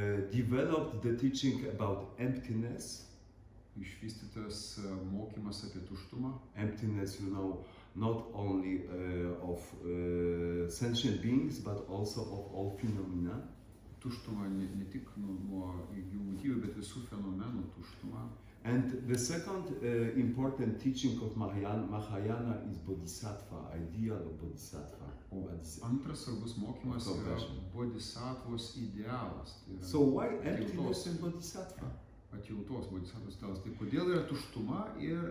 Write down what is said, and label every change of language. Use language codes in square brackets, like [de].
[en] developed the teaching about emptiness. [lt] išvystytas mokymas apie tuštumą. [en] Emptiness, you know, not only of sentient beings, but also of all phenomena. [lt] Tuštumą ne tik nuo gyvų būtybių, bet visų fenomenų tuštumą. [en] And the second important teaching of Mahayana is Bodhisattva, ideal of Bodhisattva. [lt] O antras svarbus mokymas yra [en] Compassion. [lt] bodhisattvos idealas. Tai yra [en] So why emptiness and Bodhisattva? [lt] atjautos bodhisattvos idealas. Tai kodėl yra tuštuma ir